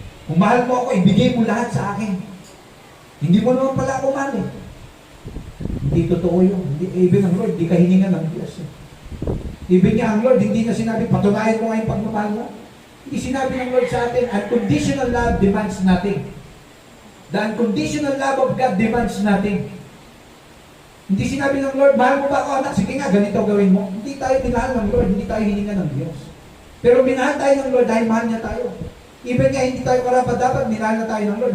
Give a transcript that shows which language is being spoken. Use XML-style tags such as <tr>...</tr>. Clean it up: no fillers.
<tl>Kung mahal mo ako, ibigay mo lahat sa akin. Hindi mo naman pala ako mahal eh. Hindi totoo yun. Even ang Lord, hindi ka hininga ng Diyos eh. Even niya ang Lord, hindi niya sinabi, patunayan mo nga yung pagmamahal mo. Hindi sinabi ng Lord sa atin,</tl> <en>unconditional love demands nothing. The unconditional love of God demands nothing.</en> <tl>Hindi sinabi ng Lord, mahal mo ba ako anak? Sige nga, ganito gawin mo. Hindi tayo minahal ng Lord, hindi tayo hininga ng Diyos. Pero minahal tayo ng Lord dahil mahal niya tayo. Even nga hindi tayo karapat-dapat, minahal na tayo ng Lord.</tl>